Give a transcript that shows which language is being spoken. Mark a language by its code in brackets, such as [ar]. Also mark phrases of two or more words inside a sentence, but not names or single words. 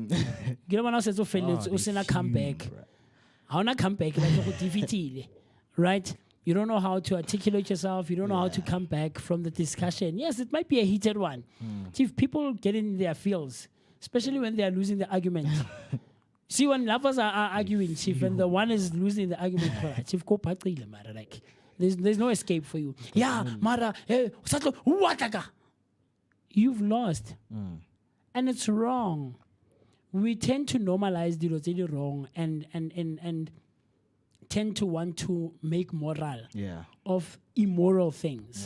[en] Comeback. How na comeback right? You don't know how to articulate yourself. You don't know how to come back from the discussion. Yes, it might be a heated one. Chief, people get in their feels, especially when they are losing the argument. See, when lovers are arguing, Chief, and the one is losing the argument, Chief, [nso] go patrile, Mara. [en] Like, there's no escape for you. Yeah, Mara, you've lost. And it's wrong. We tend to normalize the wrong and tend to want to make moral of immoral things.